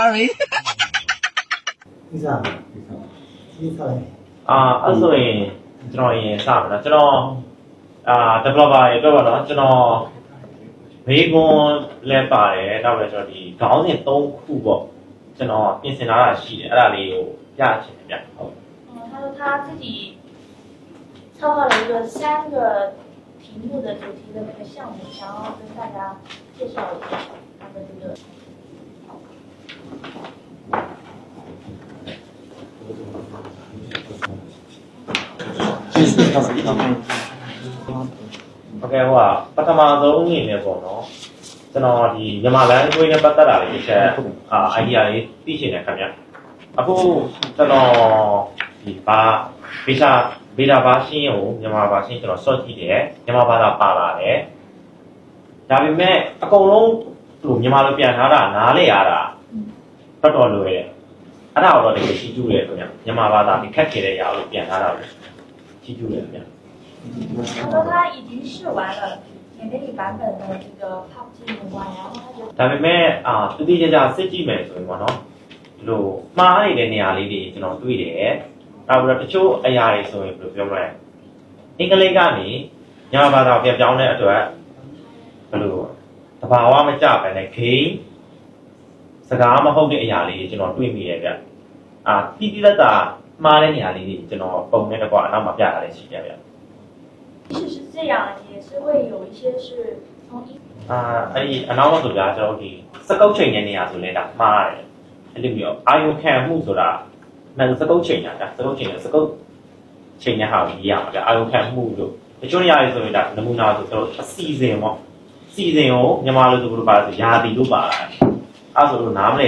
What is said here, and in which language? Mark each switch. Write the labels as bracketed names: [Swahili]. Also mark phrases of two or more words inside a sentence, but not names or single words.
[Burmese] အဲ့ဆိုရင်ကျွန်တော်ရင်စပါတော့ကျွန်တော်developer တွေအတွက်ပေါ့နော်ကျွန်တော်ဘေးကွန်လဲပါတယ်နောက်ပဲကျွန်တော်ဒီခေါင်းစဉ်3ခုပေါ့ကျွန်တော်ပြင်ဆင်ထားတာရှိတယ်အဲ့ဒါလေးကိုပြချင်တယ်ဗျဟုတ် [Chinese] 他说他自己策划了一个3个题目的主题的那个项目，想要跟大家介绍一下他的这个。 [Burmese] OK ဟိုပထမဆုံးအနေနဲ့ပေါ့နော်ကျွန်တော်ဒီမြန်မာလမ်းခွေးနဲ့ပတ်သက်တာလေးတစ်ချက်idea လေးသိချင်တယ်ခင်ဗျအခုကျွန်တော်ဒီ [English] beta version [Burmese] ကိုမြန်မာ version ကျွန်တော် search ကြည့်တယ်မြန်မာဘာသာပါလာတယ်ဒါပေမဲ့အကုန်လုံးဟိုမြန်မာလိုပြန်ထားတာနားလေရတာတော်လွယ်တယ်အဲ့ဒါတော့တကယ်ရှိကျူးတယ်ခင်ဗျမြန်မာဘာသာဒီခက်ခဲတဲ့ຢာလို့ပြန်ထားတာလို့ရှိကျူးတယ်ခင်ဗျ [Chinese] 他说他已经试完了前面版本的这个 pop 技能关，然后他就 [Burmese] ဒါပေမဲ့သူတိကျကျစစ်ကြည့်မယ်ဆိုရင်ပေါ့နော်ဒီလိုမှားနေတဲ့နေရာလေးတွေကျွန်တော်တွေ့တယ်နောက်ပြီးတော့တချို့အရာတွေဆိုရင်ဘယ်လိုပြောမလဲအင်္ဂလိပ်ကနေမြန်မာဘာသာပြန်ပြောင်းတဲ့အတွက်ဘယ်လိုတဘာဝမကျပဲနဲ့ game စကားမဟုတ်တဲ့အရာလေးတွေကျွန်တော်တွေ့မိတယ်ဗျတိတိလက်တာမှားတဲ့နေရာလေးတွေကျွန်တော်ပုံနဲ့တကွာအနောက်မှာပြထားတယ်ရှိတယ်ဗျ [Chinese] 即使是这样也是会有一些是从 [Burmese] အဲ့ဒီအနောက်မှာဆိုကြကျွန်တော်ဒီစကုတ်ချိန်တဲ့နေရာဆိုလဲဒါမှားတယ်အဲ့လိုမျိုးအာယုခံမှုဆိုတာစကုတ်ချိန်တာစကုတ်ချိန်တဲ့ဟာကိုရမှာဗျအာယုခံမှု လို့တချို့နေရာတွေဆိုရင်ဒါနမူနာဆိုတော့အစီအစဉ်ပေါ့စီစဉ်ကိုမြန်မာလိုဆိုဘယ်လိုပါလဲဆိုယာတီလို့ပါလာအဲ့ဆိုလို့နားမလဲ